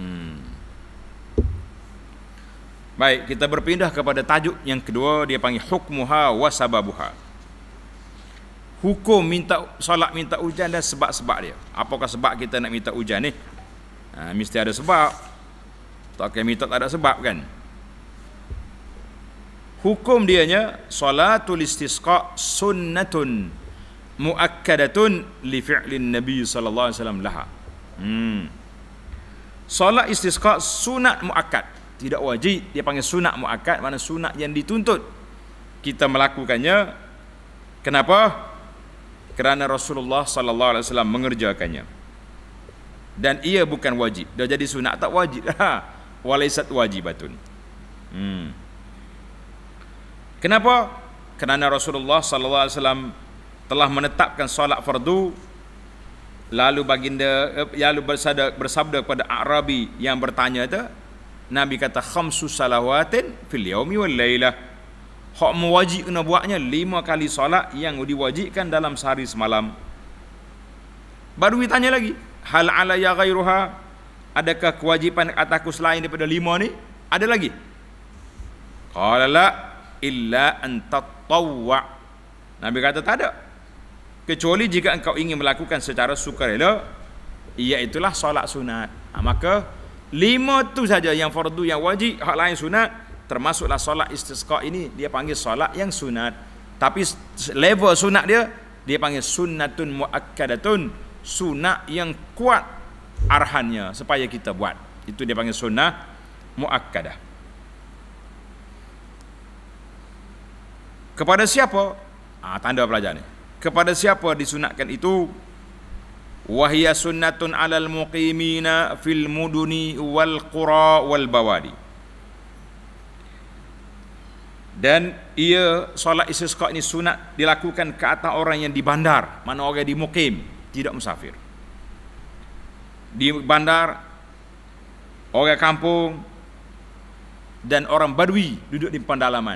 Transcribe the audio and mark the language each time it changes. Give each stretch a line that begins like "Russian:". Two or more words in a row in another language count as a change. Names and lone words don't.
Malay: Baik, kita berpindah kepada tajuk yang kedua, dia panggil
Arabic: حكمها وسببها.
Malay: Hukum solat minta hujan dan sebab-sebab dia. Apakah sebab kita nak minta hujan ni? Mesti ada sebab. Tak akan minta tak ada sebab kan? Hukum dianya,
Arabic: صلاة الاستسقاء سنة مؤكدة لفعل النبي صلى الله عليه وسلم لها.
Malay: Salat istisqa sunat muakkad, tidak wajib. Dia panggil sunat muakkad, mana sunat yang dituntut kita melakukannya. Kenapa? Kerana Rasulullah
Arabic: صلى الله عليه وسلم
Malay: mengerjakannya. dan ia bukan wajib. Dah jadi sunat tak wajib.
Arabic: وليست واجبة. Kenapa?
Malay: Kerana Rasulullah
Arabic: صلى الله عليه وسلم
Malay: telah menetapkan solat fardu, lalu bersabda kepada Arabi yang bertanya tu, Nabi kata
Arabic: خمس صلوات في اليوم والليلة.
Malay: Hak mewajib kena buatnya 5 kali solat yang diwajibkan dalam sehari semalam. Baru ditanya lagi,
Arabic: هل علي غيرها,
Malay: adakah kewajipan atasku selain daripada 5 ni? Ada lagi?
Arabic: قال لا إلا أن تطوع.
Malay: Nabi kata tak ada, kecuali jika engkau ingin melakukan secara sukarela, iaitulah solat sunat. Maka 5 tu saja yang fardu, yang wajib, hak lain sunat. Termasuklah solat istisqa ini dia panggil solat yang sunat. Tapi level sunat dia panggil
Arabic: سنة مؤكدة,
Malay: sunat yang kuat arahannya supaya kita buat. Itu dia panggil
Arabic: سنة مؤكدة.
Malay: Kepada siapa? Tanda pelajar ni. Kepada siapa disunatkan itu?
Arabic: وهي سنة على المقيمين في المدن والقرى والبوادي.
Malay: Dan ia solat istisqa ini sunat dilakukan ke atas orang yang di bandar, mana orang di mukim, tidak musafir. Di bandar, orang kampung, dan orang badui duduk di pendalaman.